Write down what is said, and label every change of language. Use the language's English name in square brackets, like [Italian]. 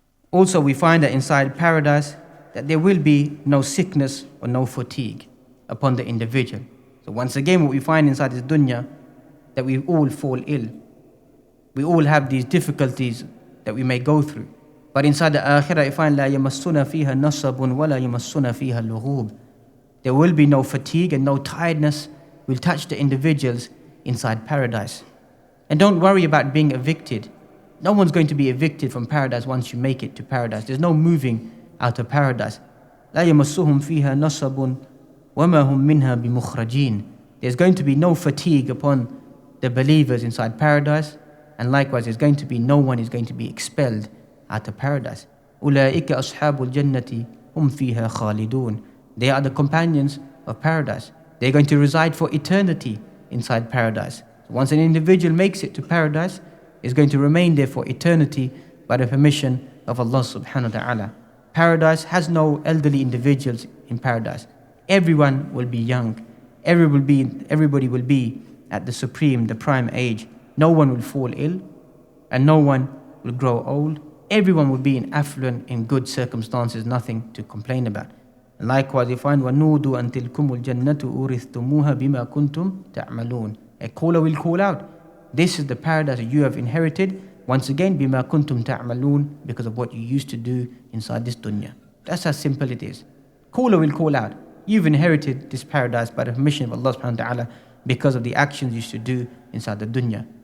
[English] Also, we find that inside paradise that there will be no sickness or no fatigue upon the individual. So once again, what we find inside this dunya, that we all fall ill. We all have these difficulties that we may go through. But inside the akhirah, you find [Arabic] لا يمسنا فيها نصب ولا يمسنا فيها اللغوب. [English] There will be no fatigue and no tiredness will touch the individuals inside paradise. And don't worry about being evicted. No one's going to be evicted from paradise once you make it to paradise. There's no moving out of paradise. [Arabic] لا يمسهم فيها نصب وما هم منها بمخرجين. [English] There's going to be no fatigue upon the believers inside paradise, and likewise there's going to be no one is going to be expelled out of paradise. [Arabic] أولئك أصحاب الجنة هم فيها خالدون. [English] They are the companions of paradise. They're going to reside for eternity inside paradise. So once an individual makes it to paradise, is going to remain there for eternity by the permission of Allah subhanahu wa ta'ala. Paradise has no elderly individuals in paradise. Everyone will be young. Everybody will be at the supreme, the prime age. No one will fall ill, and no one will grow old, Everyone will be in affluent, in good circumstances, nothing to complain about. And likewise, you find [Arabic] وَنُودُوا أَن تِلْكُمُ الْجَنَّةُ أُورِثْتُمُوهَا بِمَا كُنْتُمْ تَعْمَلُونَ. [English] A caller will call out, this is the paradise that you have inherited, once again, [Arabic] بِمَا كُنْتُمْ تَعْمَلُونَ, [English] because of what you used to do inside this dunya. That's how simple it is. Caller will call out, you've inherited this paradise by the permission of Allah subhanahu wa ta'ala because of the actions you used to do inside the dunya.